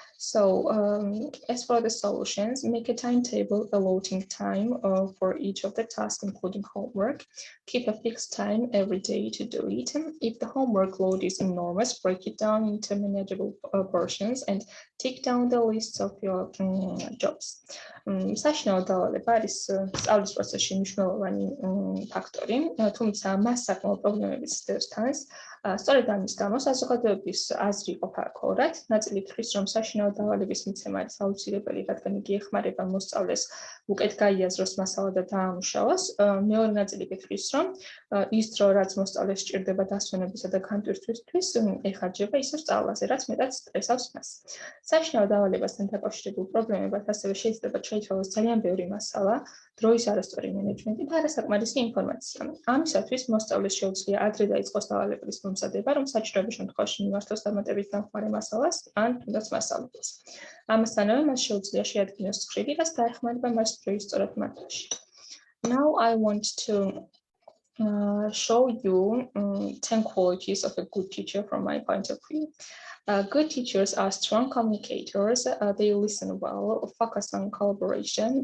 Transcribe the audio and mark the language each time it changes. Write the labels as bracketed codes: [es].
[en] So as for the solutions, make a timetable allotting time for each of the tasks, including homework. Keep a fixed time every day to do it. If the homework load is enormous, break it down into manageable portions and tick down the lists of your jobs. [ka] საშინაო დავალება არის სწავლის პროცესში მნიშვნელოვანი ფაქტორი, თუმცა მას საკმაო პრობლემებიც სდევს თანს. სწორედ ამის გამო საზოგადოების აზრი ყოფა ქორად, ნაწილი თვლის, რომ საშინაო დავალების მიცემა არის აუცილებელი, რადგან იგი ეხმარება მოსწავლეს უკეთ გაიაზროს მასალა და დაამუშავოს. მეორე ნაწილი თვლის, რომ ის დრო, რაც მოსწავლეს სჭირდება დასვენებისა და განტვირთვისთვის, ეხარჯება ისევ სწავლაზე, რაც მეტად სტრესავს მას. საშინაო დავალებასთან დაკავშირებულ პრობლემებად ასევე შეიძლება შეიცვალოს ძალიან ბევრი მასალა, დროის არასწორი მენეჯმენტი და არასაკმარისი ინფორმაცია. ამისათვის მოსწავლეს შეუძლია ადრე დაიწყოს დავალებების მომზადება, რომ საჭიროების შემთხვევაში მიმართოს დამატებით დამხმარე მასალას ან თუნდაც მასალებს. ამასთანავე მას შეუძლია შეადგინოს ცხრილი, რაც დაეხმარება მას დროის სწორად მართვაში. [en] Now I want to show you 10 qualities of a good teacher from my point of view. Good teachers are strong communicators. They listen well, focus on collaboration.